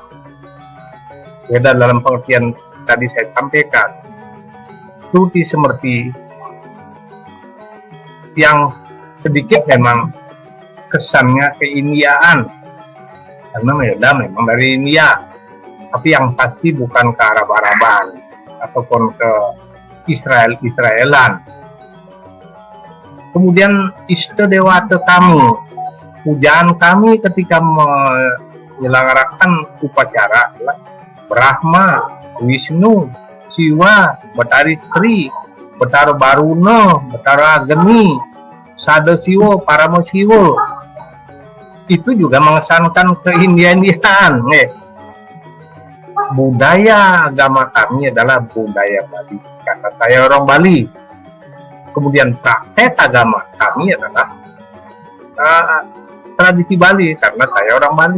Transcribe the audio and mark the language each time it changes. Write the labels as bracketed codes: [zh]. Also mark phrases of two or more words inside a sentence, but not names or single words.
[id] Weda dalam pengertian tadi saya sampaikan, Shruti Smriti, yang sedikit memang kesannya keindiyaan, karena Weda memang dari India, tapi yang pasti bukan ke Arab-Araban ataupun ke Israelan. Kemudian Ista Dewata kami, pujaan kami ketika menyelenggarakan upacara adalah Brahma, Wisnu, Siwa, Betari Sri, Betara Baruna, Betara Agni, Sada Siwa, Parama Siwa. Itu juga mengesankan keindian-indian. Budaya agama kami adalah budaya Bali, karena saya orang Bali. Kemudian praktek agama kami adalah tradisi Bali, karena saya orang Bali.